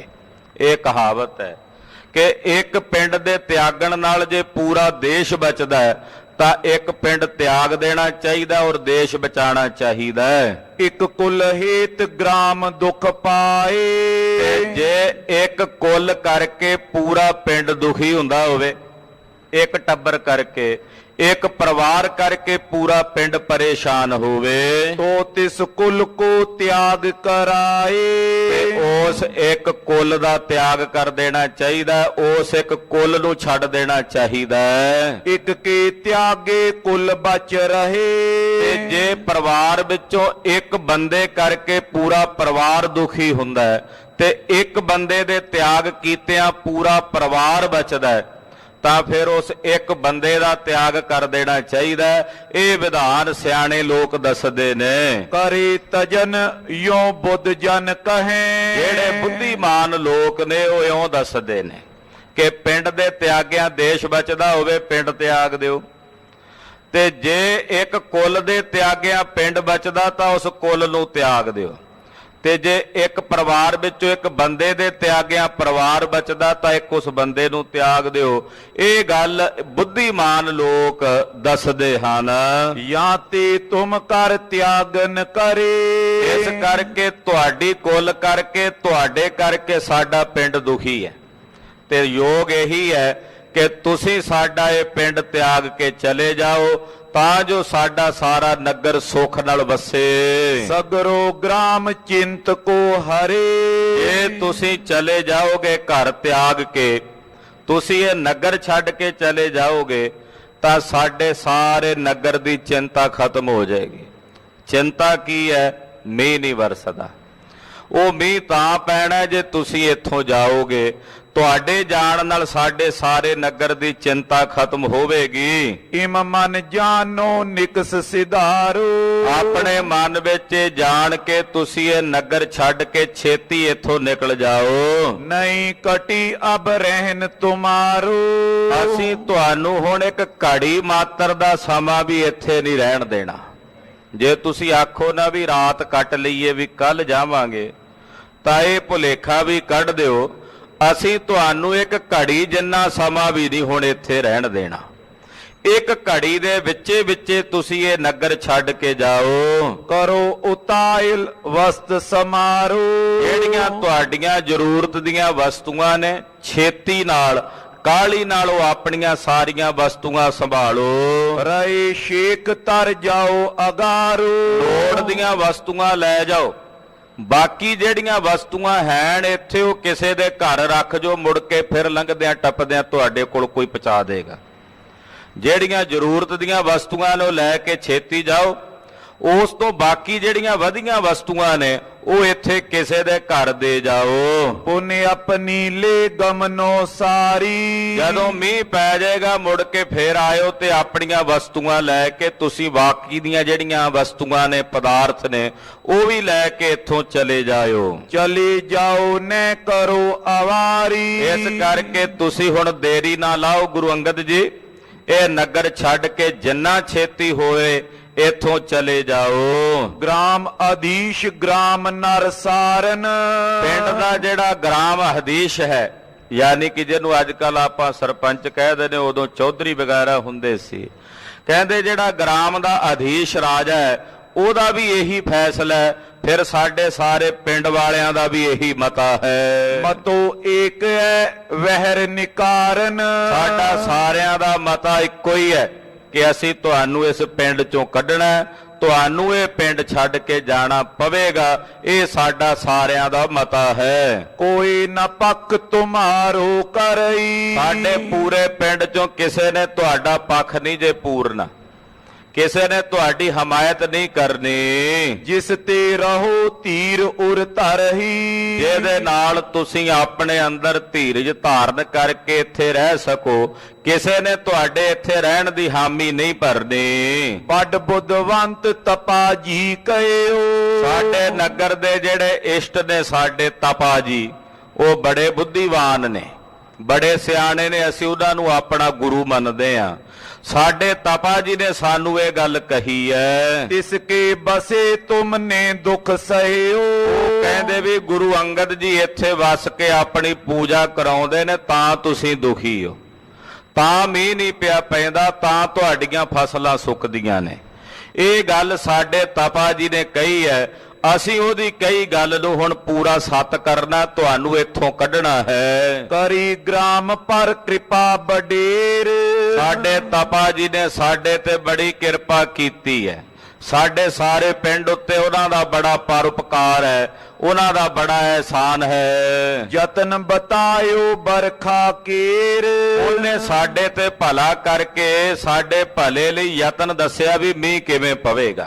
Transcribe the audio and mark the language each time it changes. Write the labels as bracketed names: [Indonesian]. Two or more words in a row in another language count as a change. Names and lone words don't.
[Punjabi] ਇਹ ਕਹਾਵਤ ਹੈ ਕਿ ਇੱਕ ਪਿੰਡ ਦੇ ਤਿਆਗਣ ਨਾਲ ਜੇ ਪੂਰਾ ਦੇਸ਼ ਬਚਦਾ ਹੈ ਤਾਂ ਇੱਕ ਪਿੰਡ ਤਿਆਗ ਦੇਣਾ ਚਾਹੀਦਾ ਔਰ ਦੇਸ਼ ਬਚਾਉਣਾ ਚਾਹੀਦਾ ਹੈ। [Braj] ਇੱਕ ਕੁਲ ਹੇਤ ਗ੍ਰਾਮ ਦੁਖ ਪਾਏ, [Punjabi] ਤੇ ਜੇ ਇੱਕ ਕੁੱਲ ਕਰਕੇ ਪੂਰਾ ਪਿੰਡ ਦੁਖੀ ਹੁੰਦਾ ਹੋਵੇ, ਇੱਕ ਟੱਬਰ ਕਰਕੇ, ਇੱਕ ਪਰਿਵਾਰ ਕਰਕੇ ਪੂਰਾ ਪਿੰਡ ਪਰੇਸ਼ਾਨ ਹੋਵੇ [Braj] तो तिस कुल को त्याग [Punjabi] ਤੇ [Braj] कराए। [Punjabi] ਉਸ ਇੱਕ ਕੁੱਲ ਦਾ ਤਿਆਗ ਕਰ ਦੇਣਾ ਚਾਹੀਦਾ, ਉਸ ਇੱਕ ਕੁੱਲ ਨੂੰ ਛੱਡ ਦੇਣਾ ਚਾਹੀਦਾ। [Braj] एक के त्यागे कुल बच [Punjabi] ਤੇ [Braj] रहे। [Punjabi] ਜੇ ਪਰਿਵਾਰ ਵਿੱਚੋਂ ਇੱਕ ਬੰਦੇ ਕਰਕੇ ਪੂਰਾ ਪਰਿਵਾਰ ਦੁਖੀ ਹੁੰਦਾ ਹੈ ਤੇ ਇੱਕ ਬੰਦੇ ਦੇ ਤਿਆਗ ਕੀਤਿਆਂ ਪੂਰਾ ਪਰਿਵਾਰ ਬਚਦਾ ਹੈ, ਤਾਂ ਫਿਰ ਉਸ ਇੱਕ ਬੰਦੇ ਦਾ ਤਿਆਗ ਕਰ ਦੇਣਾ ਚਾਹੀਦਾ ਹੈ। ਇਹ ਵਿਧਾਨ ਸਿਆਣੇ ਲੋਕ ਦੱਸਦੇ ਨੇ। [Braj] करे तजन यो बुद्ध जन कहे। [Punjabi] ਜਿਹੜੇ ਬੁੱਧੀਮਾਨ ਲੋਕ ਨੇ ਉਹ ਇਉਂ ਦੱਸਦੇ ਨੇ ਕਿ ਪਿੰਡ ਦੇ ਤਿਆਗਿਆਂ ਦੇਸ਼ ਬਚਦਾ ਹੋਵੇ, ਪਿੰਡ ਤਿਆਗ ਦਿਓ, ਤੇ ਜੇ ਇੱਕ ਕੁੱਲ ਦੇ ਤਿਆਗਿਆਂ ਪਿੰਡ ਬਚਦਾ ਤਾਂ ਉਸ ਕੁੱਲ ਨੂੰ ਤਿਆਗ ਦਿਓ, ਤੇ ਜੇ ਇੱਕ ਪਰਿਵਾਰ ਵਿੱਚੋਂ ਇੱਕ ਬੰਦੇ ਦੇ ਤਿਆਗਿਆਂ ਪਰਿਵਾਰ ਬਚਦਾ ਤਾਂ ਇੱਕ ਉਸ ਬੰਦੇ ਨੂੰ ਤਿਆਗ ਦਿਓ। ਇਹ ਗੱਲ ਬੁੱਧੀਮਾਨ ਲੋਕ ਦੱਸਦੇ ਹਨ। [Braj] या ते तुम कर त्यागन करे। [Punjabi] ਇਸ ਕਰਕੇ ਤੁਹਾਡੀ ਕੁੱਲ ਕਰਕੇ, ਤੁਹਾਡੇ ਕਰਕੇ ਸਾਡਾ ਪਿੰਡ ਦੁਖੀ ਹੈ, ਤੇ ਯੋਗ ਇਹੀ ਹੈ ਕਿ ਤੁਸੀਂ ਸਾਡਾ ਇਹ ਪਿੰਡ ਤਿਆਗ ਕੇ ਚਲੇ ਜਾਓ ਤਾਂ ਜੋ ਸਾਡਾ ਸਾਰਾ ਨਗਰ ਸੁੱਖ ਨਾਲ ਵਸੇ। [Braj] सगरो ग्राम चिंत को हरे। [Punjabi] ਜੇ ਤੁਸੀਂ ਚਲੇ ਜਾਓਗੇ ਘਰ ਤਿਆਗ ਕੇ, ਤੁਸੀਂ ਇਹ ਨਗਰ ਛੱਡ ਕੇ ਚਲੇ ਜਾਓਗੇ ਤਾਂ ਸਾਡੇ ਸਾਰੇ ਨਗਰ ਦੀ ਚਿੰਤਾ ਖਤਮ ਹੋ ਜਾਏਗੀ। ਚਿੰਤਾ ਕੀ ਹੈ? ਮੀਂਹ ਨਹੀਂ ਵਰਸਦਾ। ਉਹ ਮੀਂਹ ਤਾਂ ਪੈਣਾ ਜੇ ਤੁਸੀਂ ਇੱਥੋਂ ਜਾਓਗੇ। ਤੁਹਾਡੇ ਜਾਣ ਨਾਲ ਸਾਡੇ ਸਾਰੇ ਨਗਰ ਦੀ ਚਿੰਤਾ ਖਤਮ ਹੋਵੇਗੀ। [Braj] इम मन जानो निकस सिधारो। [Punjabi] ਆਪਣੇ ਮਨ ਵਿੱਚ ਇਹ ਜਾਣ ਕੇ ਤੁਸੀਂ ਇਹ ਨਗਰ ਛੱਡ ਕੇ ਛੇਤੀ ਇੱਥੋਂ ਨਿਕਲ ਜਾਓ। [Braj] नहीं कटी अब रहन तुम्हारो। [Punjabi] ਅਸੀਂ ਤੁਹਾਨੂੰ ਹੁਣ ਇੱਕ ਘੜੀ ਮਾਤਰ ਦਾ ਸਮਾਂ ਵੀ ਇੱਥੇ ਨਹੀਂ ਰਹਿਣ ਦੇਣਾ। ਜੇ ਤੁਸੀਂ ਆਖੋ ਨਾ ਵੀ ਰਾਤ ਕੱਟ ਲਈਏ, ਵੀ ਕੱਲ ਜਾਵਾਂਗੇ, ਤਾਂ ਇਹ ਭੁਲੇਖਾ ਵੀ ਕੱਢ ਦਿਓ। ਅਸੀਂ ਤੁਹਾਨੂੰ ਇੱਕ ਘੜੀ ਜਿੰਨਾ ਸਮਾਂ ਵੀ ਨਹੀਂ ਹੁਣ ਇੱਥੇ ਰਹਿਣ ਦੇਣਾ। ਇੱਕ ਘੜੀ ਦੇ ਵਿੱਚੇ ਵਿੱਚੇ ਤੁਸੀਂ ਇਹ ਨਗਰ ਛੱਡ ਕੇ ਜਾਓ। [Braj] करो उताइल वस्त समारो। [Punjabi] ਜਿਹੜੀਆਂ ਤੁਹਾਡੀਆਂ ਜ਼ਰੂਰਤ ਦੀਆਂ ਵਸਤੂਆਂ ਨੇ, ਛੇਤੀ ਨਾਲ ਕਾਹਲੀ ਨਾਲ ਉਹ ਆਪਣੀਆਂ ਸਾਰੀਆਂ ਵਸਤੂਆਂ ਸੰਭਾਲੋ। [Braj] रहे शेख तर जाओ अगारो। [Punjabi] ਲੋੜ ਦੀਆਂ ਵਸਤੂਆਂ ਲੈ ਜਾਓ। ਬਾਕੀ ਜਿਹੜੀਆਂ ਵਸਤੂਆਂ ਹੈਣ ਇੱਥੇ ਉਹ ਕਿਸੇ ਦੇ ਘਰ ਰੱਖ ਜੋ, ਮੁੜ ਕੇ ਫਿਰ ਲੰਘਦਿਆਂ ਟੱਪਦਿਆਂ ਤੁਹਾਡੇ ਕੋਲ ਕੋਈ ਪਹੁੰਚਾ ਦੇਗਾ। ਜਿਹੜੀਆਂ ਜ਼ਰੂਰਤ ਦੀਆਂ ਵਸਤੂਆਂ ਨੂੰ ਲੈ ਕੇ ਛੇਤੀ ਜਾਓ। ਉਸ ਤੋਂ ਬਾਕੀ ਜਿਹੜੀਆਂ ਵਧੀਆਂ ਵਸਤੂਆਂ ਨੇ ਉਹ ਇੱਥੇ ਕਿਸੇ ਦੇ ਘਰ ਦੇ ਜਾਓ। [Braj] पुण्य अपनी ले गमनो सारी। [Punjabi] ਜਦੋਂ ਮੀਂਹ ਪੈ ਜਾਏਗਾ ਮੁੜ ਕੇ ਫੇਰ ਆਇਓ ਤੇ ਆਪਣੀਆਂ ਵਸਤੂਆਂ ਲੈ ਕੇ ਤੁਸੀਂ ਬਾਕੀ ਦੀਆਂ ਜਿਹੜੀਆਂ ਵਸਤੂਆਂ ਨੇ, ਪਦਾਰਥ ਨੇ, ਉਹ ਵੀ ਲੈ ਕੇ ਇੱਥੋਂ ਚਲੇ ਜਾਇਓ। [Braj] चले जाओ न करो आवारी। [Punjabi] ਇਸ ਕਰਕੇ ਤੁਸੀਂ ਹੁਣ ਦੇਰੀ ਨਾ ਲਾਓ ਗੁਰੂ ਅੰਗਦ ਜੀ, ਇਹ ਨਗਰ ਛੱਡ ਕੇ ਜਿੰਨਾ ਛੇਤੀ ਹੋਏ ਇੱਥੋਂ ਚਲੇ ਜਾਓ। [Braj] ग्राम अधीश ग्राम नर सारन। [Punjabi] ਪਿੰਡ ਦਾ ਜਿਹੜਾ ਗ੍ਰਾਮ ਹਦੀਸ਼ ਹੈ, ਯਾਨੀ ਕਿ ਜਿਹਨੂੰ ਅੱਜ ਕੱਲ ਆਪਾਂ ਸਰਪੰਚ ਕਹਿੰਦੇ ਨੇ, ਉਦੋਂ ਚੌਧਰੀ ਵਗੈਰਾ ਹੁੰਦੇ ਸੀ। ਕਹਿੰਦੇ ਜਿਹੜਾ ਗ੍ਰਾਮ ਦਾ ਅਧੀਸ਼ ਰਾਜਾ ਹੈ ਉਹਦਾ ਵੀ ਇਹੀ ਫੈਸਲਾ ਹੈ, ਫਿਰ ਸਾਡੇ ਸਾਰੇ ਪਿੰਡ ਵਾਲਿਆਂ ਦਾ ਵੀ ਇਹੀ ਮਤਾ ਹੈ। [Braj] मतो एक है वहर निकारन। [Punjabi] ਸਾਡਾ ਸਾਰਿਆਂ ਦਾ ਮਤਾ ਇੱਕੋ ਹੀ ਹੈ ਕਿ ਅਸੀਂ ਤੁਹਾਨੂੰ ਇਸ ਪਿੰਡ ਚੋਂ ਕੱਢਣਾ ਹੈ, ਤੁਹਾਨੂੰ ਇਹ ਪਿੰਡ ਛੱਡ ਕੇ ਜਾਣਾ ਪਵੇਗਾ। ਇਹ ਸਾਡਾ ਸਾਰਿਆਂ ਦਾ ਮਤਾ ਹੈ। [Braj] कोई न पक तुम्हारो करई। [Punjabi] ਸਾਡੇ ਪੂਰੇ ਪਿੰਡ ਚੋਂ ਕਿਸੇ ਨੇ ਤੁਹਾਡਾ ਪੱਖ ਨਹੀਂ ਜੇ ਪੂਰਨਾ, ਕਿਸੇ ਨੇ ਤੁਹਾਡੀ ਹਮਾਇਤ ਨਹੀਂ ਕਰਨੀ। [Braj] जिस ते रहो तीर उर तरही। [Punjabi] ਜਿਹਦੇ ਨਾਲ ਤੁਸੀਂ ਆਪਣੇ ਅੰਦਰ ਧੀਰਜ ਧਾਰਨ ਕਰਕੇ ਇੱਥੇ ਰਹਿ ਸਕੋ, ਕਿਸੇ ਨੇ ਤੁਹਾਡੇ ਇੱਥੇ ਰਹਿਣ ਦੀ ਹਾਮੀ ਨਹੀਂ ਭਰਨੀ। [Braj] बड बुद्धवंत तपा जी कयो। [Punjabi] ਸਾਡੇ ਨਗਰ ਦੇ ਜਿਹੜੇ ਇਸ਼ਟ ਨੇ, ਸਾਡੇ ਤਪਾ ਜੀ, ਉਹ ਬੜੇ ਬੁੱਧੀਵਾਨ ਨੇ, ਬੜੇ ਸਿਆਣੇ ਨੇ। ਅਸੀਂ ਉਹਨਾਂ ਨੂੰ ਆਪਣਾ ਗੁਰੂ ਮੰਨਦੇ ਆ। ਸਾਡੇ ਤਪਾ ਜੀ ਨੇ ਸਾਨੂੰ ਇਹ ਗੱਲ ਕਹੀ ਹੈ। [Braj] तिसके बसे तुमने दुख सहयो। [Punjabi] ਉਹ ਕਹਿੰਦੇ ਵੀ ਗੁਰੂ ਅੰਗਦ ਜੀ ਇੱਥੇ ਵਸ ਕੇ ਆਪਣੀ ਪੂਜਾ ਕਰਾਉਂਦੇ ਨੇ ਤਾਂ ਤੁਸੀਂ ਦੁਖੀ ਹੋ, ਤਾਂ ਮੀਂਹ ਨਹੀਂ ਪਿਆ ਪੈਂਦਾ, ਤਾਂ ਤੁਹਾਡੀਆਂ ਫਸਲਾਂ ਸੁੱਕਦੀਆਂ ਨੇ। ਇਹ ਗੱਲ ਸਾਡੇ ਤਪਾ ਜੀ ਨੇ ਕਹੀ ਹੈ। ਅਸੀਂ ਉਹਦੀ ਕਈ ਗੱਲ ਨੂੰ ਹੁਣ ਪੂਰਾ ਸੱਤ ਕਰਨਾ, ਤੁਹਾਨੂੰ ਇੱਥੋਂ ਕੱਢਣਾ ਹੈ। [Braj] करी ग्राम पर कृपा बडेर। [Punjabi] ਸਾਡੇ ਤਪਾ ਜੀ ਨੇ ਸਾਡੇ ਤੇ ਬੜੀ ਕਿਰਪਾ ਕੀਤੀ ਹੈ। ਸਾਡੇ ਸਾਰੇ ਪਿੰਡ ਉੱਤੇ ਉਹਨਾਂ ਦਾ ਬੜਾ ਪਰਉਪਕਾਰ ਹੈ, ਉਹਨਾਂ ਦਾ ਬੜਾ ਅਹਿਸਾਨ ਹੈ। [Braj] ਯਤਨ ਬਤਾਇਓ ਬਰਖਾ ਕੇਰ, [Punjabi] ਉਹਨੇ ਸਾਡੇ ਤੇ ਭਲਾ ਕਰਕੇ ਸਾਡੇ ਭਲੇ ਲਈ ਯਤਨ ਦੱਸਿਆ ਵੀ ਮੀਂਹ ਕਿਵੇਂ ਪਵੇਗਾ।